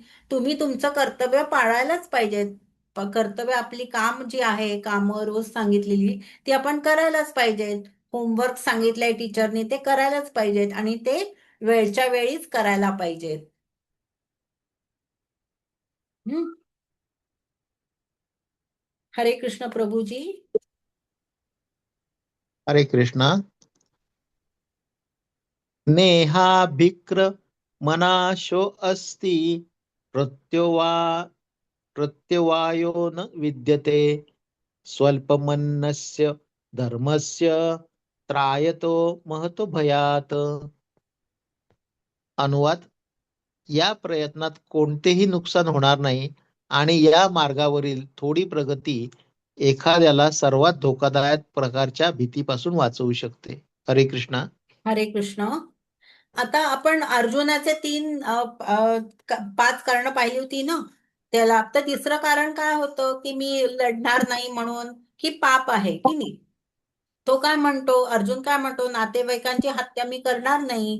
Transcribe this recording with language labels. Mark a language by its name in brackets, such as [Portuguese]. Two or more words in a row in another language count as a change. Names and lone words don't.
[Marathi] तुम्ही तुमचं कर्तव्य पाळायलाच पाहिजेत. कर्तव्य, आपली काम जी आहे, कामं रोज सांगितलेली ती आपण करायलाच पाहिजेत. होमवर्क सांगितलंय टीचरनी ते करायलाच पाहिजेत आणि ते वेळच्या वेळीच करायला पाहिजेत. हम्म. हरे कृष्ण प्रभूजी. हरे कृष्णा. [Sanskrit] नेहाभिक्र मनाशो अस्ति प्रत्यवा प्रत्यवायो न विद्यते स्वल्पमन्नस्य धर्मस्य त्रायतो महतो भयात. [Marathi] अनुवाद: या प्रयत्नात कोणतेही नुकसान होणार नाही आणि या मार्गावरील थोडी प्रगती एखाद्याला सर्वात धोकादायक प्रकारच्या भीतीपासून वाचवू शकते. हरे कृष्णा. हरे कृष्ण. आता आपण अर्जुनाचे 5 कारण पाहिली होती ना. त्याला तर तिसरं कारण काय होतं की मी लढणार नाही म्हणून, की पाप आहे की नाही. तो काय म्हणतो, अर्जुन काय म्हणतो, नातेवाईकांची हत्या मी करणार नाही.